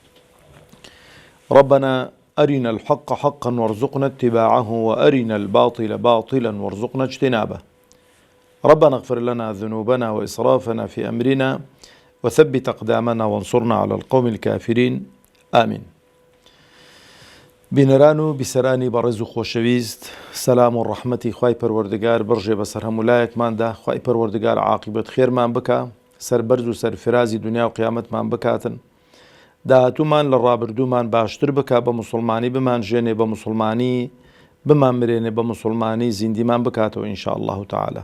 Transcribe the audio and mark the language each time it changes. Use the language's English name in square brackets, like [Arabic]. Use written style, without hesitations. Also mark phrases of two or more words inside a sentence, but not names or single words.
[Arabic] ربنا أرنا الحق حقا وارزقنا اتباعه، وأرنا الباطل باطلا وارزقنا اجتنابه. ربنا اغفر لنا ذنوبنا وإسرافنا في أمرنا، وثبت أقدامنا وانصرنا على القوم الكافرين. آمين. [Central Kurdish] بینەران بسرانی بەڕێز و خۆشەویست، سەلام و ڕەحمەتی خوای پەروەردگار بڕژێ بەسەر هەمولایەکماندا. خوای پەروەردگار عاقبەت خێرمان بکە، سەربەرز و سەرفرازی دنیا و قیامەتمان بکاتن، داهاتوومان لە ڕابردوومان باشتر بکە، بە موسڵمانی بمان ژێنێ، بە موسڵمانی بمان مرێنێ، بە موسڵمانی زیندیمان بکاتەوە [Arabic] ئینشاء الله تعالی.